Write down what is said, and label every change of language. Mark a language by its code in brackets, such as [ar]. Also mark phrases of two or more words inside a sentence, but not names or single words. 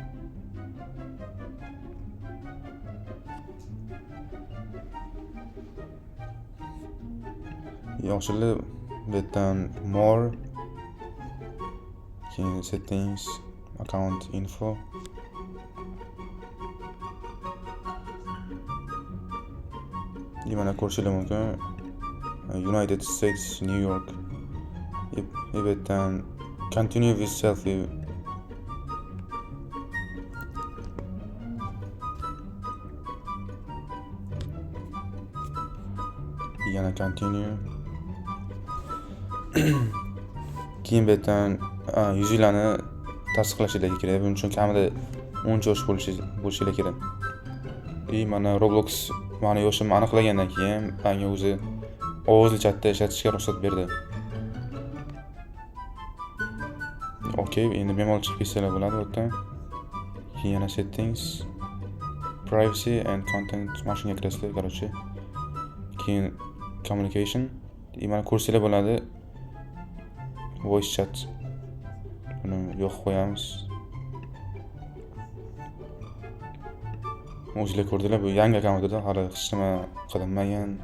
[uz] Yaxshilik betdan more, keyin settings, [en] account info. [uz] Mana ko'rishingiz mumkin. United States, New York. Betdan [en] continue with selfie. [uz] Yana continue. Keyin betdan yuzinglarni tasdiqlashingiz kerak. Buning uchun kamida 10 yosh bo'lishingiz kerak. Mana Roblox mani yoshimni aniqlagandan keyin menga o'zi ovozli chatda ishlatishga ruxsat berdi. Okay, endi bemalol chiqib ketsanglar bo'ladi bu yerdan. Keyin yana [en] settings, privacy and content [uz] mashinaga kirasizlar, короче. Keyin communication, mana ko'rsanglar bo'ladi. [en] Voice chat. [uz] Buni yo'q qo'yamiz. O'zinglar ko'rdinglar, bu yangi akkauntda hali hech nima qilinmagan.